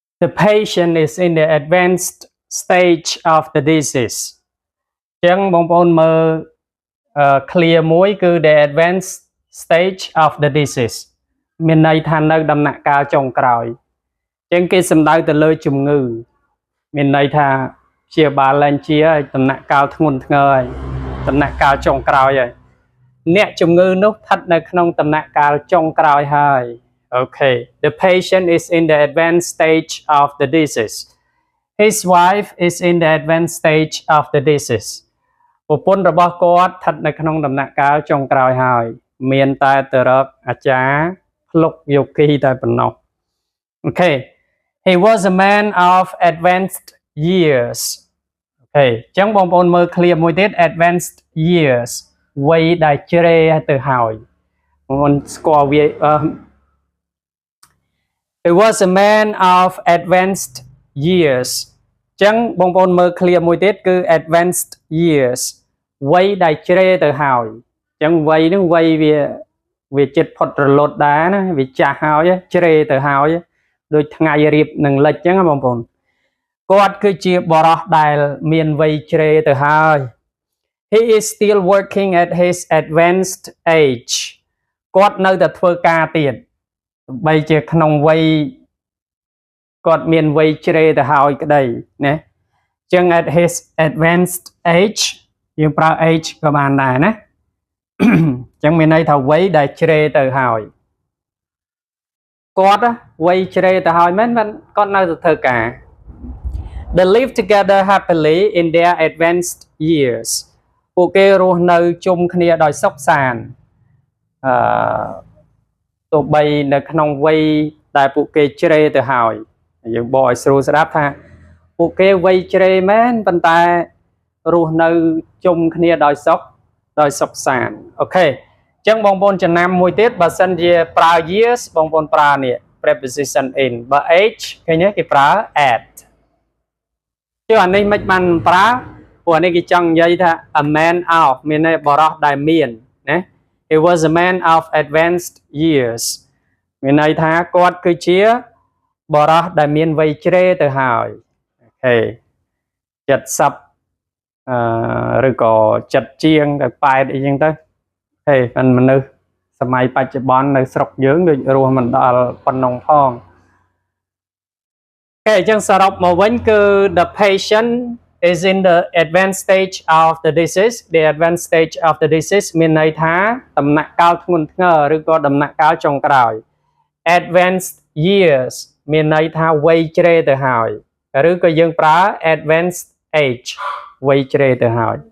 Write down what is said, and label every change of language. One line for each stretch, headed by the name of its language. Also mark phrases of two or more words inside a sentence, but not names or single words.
English: The patient is in the advanced stage of the disease
Khmer: ចឹងបងប្អូនមើលclear មួយគឺ
English: the advanced stage of the disease
Khmer: មានន័យថានៅដំណាក់កាលចុងក្រោយចឹងគេសំដៅទៅលើជំងឺមានន័យថាព្យាបាលឡើងជាហើយដំណាក់កាលធ្ងន់ធ្ងរហើយដំណាក់កាលចុងក្រោយហើយអ្នកជំងឺនោះស្ថិតនៅក្នុងដំណាក់កាលចុងក្រោយហើយ
English: Okay, the patient is in the advanced stage of the disease. His wife is in the advanced stage of the disease.
Khmer: ប្រពន្ធរបស់គាត់ស្ថិតនៅក្នុងដំណាក់កាលចុងក្រោយហើយមានតែទៅរកអាចារ្យភ្លុកយោគីតែប៉ុណ្ណោះ
English: Okay, he was a man of advanced years.
Khmer: Okay, ចឹងបងប្អូនមើល clear មួយទៀត
English: advanced years
Khmer: វ័យដែលជ្រេទៅហើយបងប្អូនស្គាល់វា
English: He was a man of advanced years
Khmer: ចឹងបងប្អូនមើល clear មួយទៀតគឺ
English: advanced years
Khmer: វ័យដែលជ្រេទៅហើយចឹងវ័យហ្នឹងវ័យវាចិត្តផុតរលត់ដែរណាវាចា ស់ហើយជ្រេទៅហើយដូចថ្ងៃរៀបនឹងលិចចឹងបងប្អូនគាត់គឺជាបរិសដែលមានវ័យជ្រេទៅហើយ
English: He is still working at his advanced age
Khmer: គាត់នៅតែធ្វើការទៀតបីជាក្នុងវ័យគាត់មានវ័យជ្រេទៅហើយក្តីណាចឹង
English: at his advanced age
Khmer: យើងប្រើ age ក៏បានដែរណាចឹងមានន័យថាវ័យដែលជ្រេទៅហើយ គាត់វ័យជ្រេទៅហើយមែនគាត់នៅតែធ្វើការ
English: They live together happily in their advanced years
Khmer: ពួកគេរស់នៅជុំគ្នាដោយសុខសាន្តទោះបីនៅក្នុងវ័យ ដែលពួកគេជ្រេទៅហើយយើងបកឲ្យស្រួលស្ដាប់ថាពួកគេវ័យជ្រេមែនប៉ុន្តែរស់នៅជុំគ្នាដោយ សុខសាន្តអូខេអញ្ចឹងបងប្អូនចំណាំមួយទៀតបើសិនជាប្រើ years បងប្អូនប្រើនេះ
English: preposition in
Khmer: បើ age ឃើញទេគេប្រើ at chứអានេះមិនបានប្រើព្រោះអានេះគេចង់និយាយថា
English: a man of
Khmer: មានន័យបរិសដែលមានណា
English: He was a man of advanced years
Khmer: មានន័យថាគាត់គឺជាបរិសដែលមានវ័យជ្រេទៅហើយអូខេ 70ឬក៏70ជាងទៅ80អីចឹងទៅហេមិនមនុស្សសម័យបច្ចុប្បន្ននៅស្រុកយើងដូចរស់មិនដល់ប៉ុណ្ណឹងផង អូខេអញ្ចឹងសរុបមកវិញគឺ
English: the patient is in the advanced stage of the disease the advanced stage of the disease
Khmer: មានន័យថាដំណាក់កាលធ្ងន់ធ្ងរឬក៏ដំណាក់កាលចុងក្រោយ
English: advanced years
Khmer: មានន័យថាវ័យជ្រេទៅហើយឬក៏យើងប្រើ
English: advanced age
Khmer: វ័យជ្រេទៅហើយ